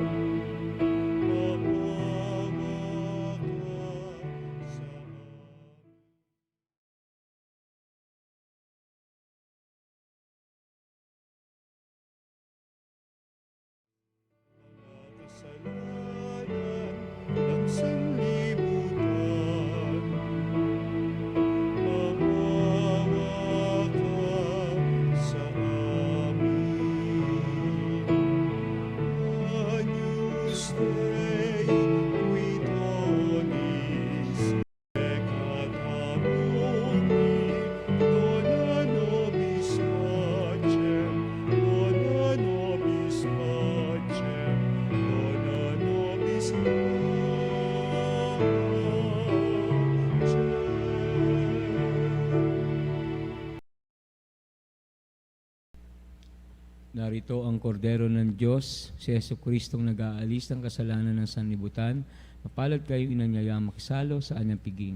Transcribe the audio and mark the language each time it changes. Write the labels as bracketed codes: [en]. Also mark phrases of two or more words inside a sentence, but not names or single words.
[tl] Maawa ka sa kasalanan ng sanlibutan. Maawa ka sa amin. [la] Agnus Dei, qui donis peccat mundi, dona nobis pacem, dona nobis pacem, dona nobis pacem. [tl] Narito ang kordero ng Diyos, si Jesucristong nag-aalis ng kasalanan ng sanlibutan. Mapalad kayo inanyayang makisalo sa anyang piging.